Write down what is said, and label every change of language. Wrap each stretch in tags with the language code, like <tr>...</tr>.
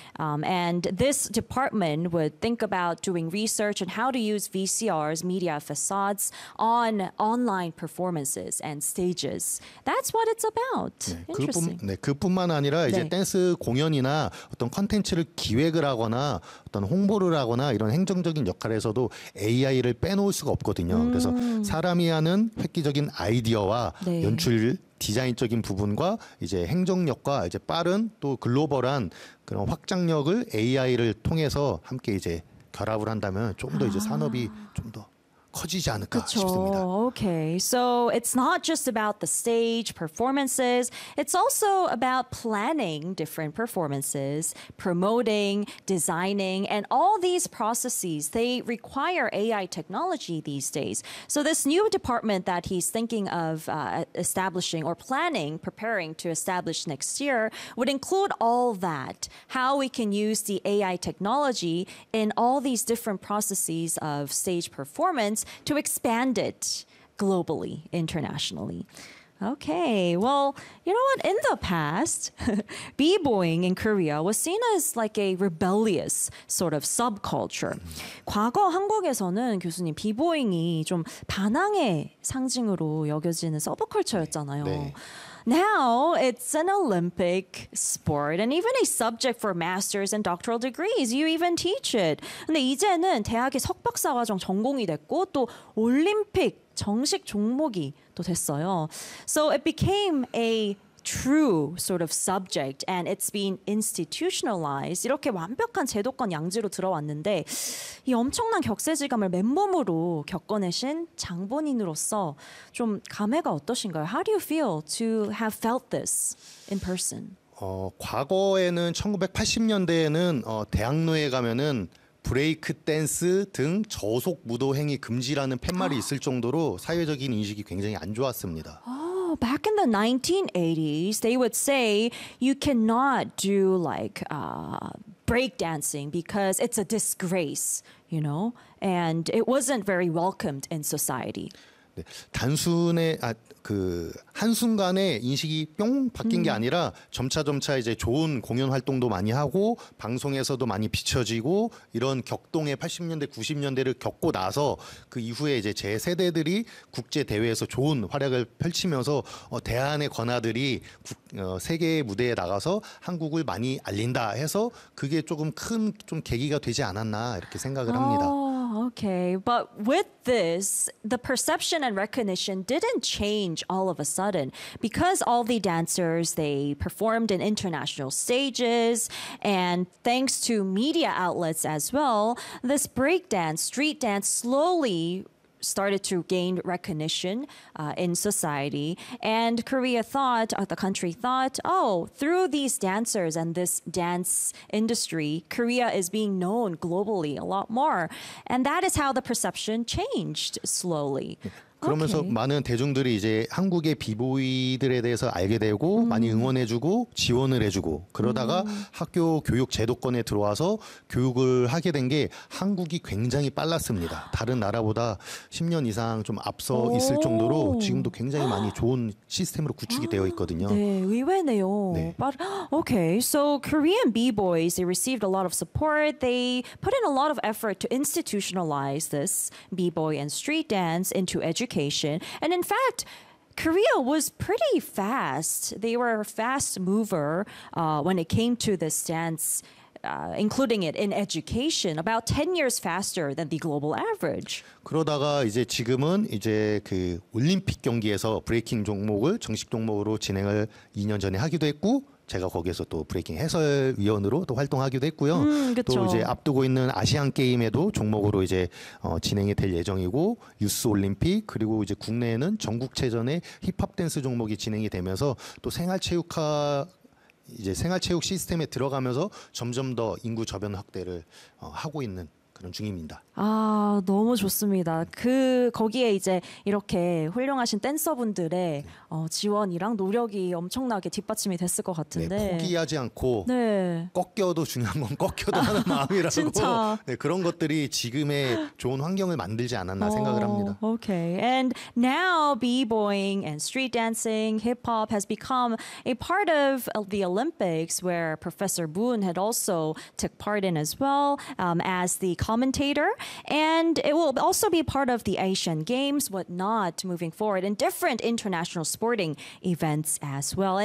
<en>And this department would think about doing research on how to use VCRs, media facades, on online performances and stages. That's what it's about.</en> <ko>네, 그뿐만 아니라 이제 네. 댄스 공연이나 어떤 콘텐츠를 기획을 하거나 어떤 홍보를 하거나 이런 행정적인 역할에서도 AI를 빼놓을 수가 없거든요. 그래서 사람이 하는 획기적인 아이디어와 네. 연출 디자인적인 부분과 이제 행정력과 이제 빠른 또 글로벌한 그런 확장력을 AI를 통해서 함께 이제 결합을 한다면 조금 더 이제 산업이 좀 더 커지지 않을까 그쵸. 싶습니다.</ko> <en>Okay, so it's not just about the stage performances. It's also about planning different performances, promoting, designing, and all these processes, they require AI technology these days. So this new department that he's thinking of establishing or planning, preparing to establish next year would include all that, how we can use the AI technology in all these different processes of stage performance, to expand it globally, internationally. Okay. Well, you know what? In the past, b-boying in Korea was seen as like a rebellious sort of subculture.</en> <ko>과거 한국에서는 교수님 b-boying이 좀 반항의 상징으로 여겨지는 서브컬처였잖아요. 네.</ko> <en>Now it's an Olympic sport and even a subject for masters and doctoral degrees. You even teach it.</en> <ko>근데 이제는 대학의 석박사 과정 전공이 됐고 또 올림픽 정식 종목이 또 됐어요.</ko> <en>So it became a true sort of subject and it's been institutionalized.</en> <ko>이렇게 완벽한 제도권 양지로 들어왔는데 이 엄청난 격세지감을 맨몸으로 겪어내신 장본인으로서 좀 감회가 어떠신가요?</ko> <en>How do you feel to have felt this in person?</en> <ko>과거에는 1980년대에는 대학로에 가면은 브레이크 댄스 등 저속 무도 행위 금지라는 팻말이 있을 정도로 사회적인 인식이 굉장히 안 좋았습니다.</ko> <en>Back in the 1980s, they would say you cannot do like break dancing because it's a disgrace, you know, and it wasn't very welcomed in society.</en> <ko>네, 단순히 그 한순간에 인식이 뿅 바뀐 게 아니라 점차점차 이제 좋은 공연 활동도 많이 하고 방송에서도 많이 비춰지고 이런 격동의 80년대 90년대를 겪고 나서 그 이후에 이제 제 세대들이 국제 대회에서 좋은 활약을 펼치면서 대한의 권아들이 세계의 무대에 나가서 한국을 많이 알린다 해서 그게 조금 큰 좀 계기가 되지 않았나 이렇게 생각을 합니다.</ko> <en>Okay, but with this, the perception and recognition didn't change all of a sudden because all the dancers, they performed in international stages and thanks to media outlets as well, this breakdance, street dance slowly started to gain recognition in society. And Korea thought, the country thought, oh, through these dancers and this dance industry, Korea is being known globally a lot more. And that is how the perception changed slowly.</en> <ko>그러면서 okay. 많은 대중들이 이제 한국의 비보이들에 대해서 알게 되고 많이 응원해주고 지원을 해주고 그러다가 학교 교육 제도권에 들어와서 교육을 하게 된 게 한국이 굉장히 빨랐습니다. 다른 나라보다 10년 이상 좀 앞서 있을 정도로 지금도 굉장히 많이 좋은 시스템으로 구축이 되어 있거든요. 네, 의외네요. 네.</ko> <en>But okay, so Korean b-boys, they received a lot of support. They put in a lot of effort to institutionalize this b-boy and street dance into education. And in fact, Korea was pretty fast. They were a fast mover when it came to this dance, including it in education, about 10 years faster than the global average.</en> <ko>그러다가 이제 지금은 이제 그 올림픽 경기에서 브레이킹 종목을 정식 종목으로 진행을 2년 전에 하기도 했고 제가 거기에서 또 브레이킹 해설위원으로 또 활동하기도 했고요. 그렇죠. 또 이제 앞두고 있는 아시안 게임에도 종목으로 이제 진행이 될 예정이고 유스 올림픽 그리고 이제 국내에는 전국체전의 힙합 댄스 종목이 진행이 되면서 또 생활체육화 이제 생활체육 시스템에 들어가면서 점점 더 인구 저변 확대를 하고 있는. 그런 중입니다. 아 너무 좋습니다. 그 거기에 이제 이렇게 훌륭하신 댄서분들의 네. 지원이랑 노력이 엄청나게 뒷받침이 됐을 것 같은데 네, 포기하지 않고 네. 꺾여도 중요한 건 꺾여도 하는 마음이라고 진짜. 네, 그런 것들이 지금의 좋은 환경을 만들지 않았나 생각을 합니다.</ko> <en>Okay, and now b-boying and street dancing, hip-hop has become a part of the Olympics where Professor Moon had also took part in as well as the commentator, and it will also be part of the Asian Games, whatnot, moving forward in different international sporting events as well.</en>